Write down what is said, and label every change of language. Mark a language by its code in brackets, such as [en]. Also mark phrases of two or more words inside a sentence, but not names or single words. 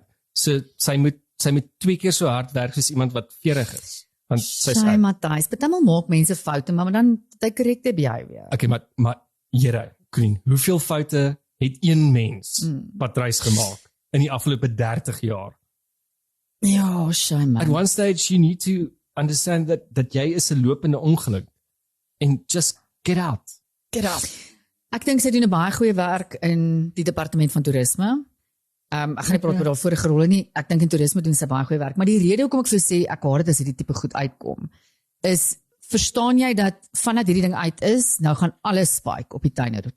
[af] So sy moet 2 keer so hard werk soos iemand wat 40 is. Want sy's oud. Matthys, partymal maak mense foute, maar dan jy correcte behavior. Okay, maar Here, Queen, hoeveel foute het een mens Patrice gemaak in die afgelope 30 jaar? Ja, shame. [en] At one stage you need to understand that [af] jy is 'n lopende ongeluk [en] and just get out. Get out. [af] Ek dink sy doen 'n baie goeie werk in die departement van toerisme. Ek gaan nie praat oor haar vorige rolle nie. Ek dink in toerisme doen sy baie goeie werk, maar die rede hoekom ek so sê ek haat dit as hierdie tipe goed uitkom is, verstaan jy dat vandat hierdie ding uit is, nou gaan alles spike op die tuinroete.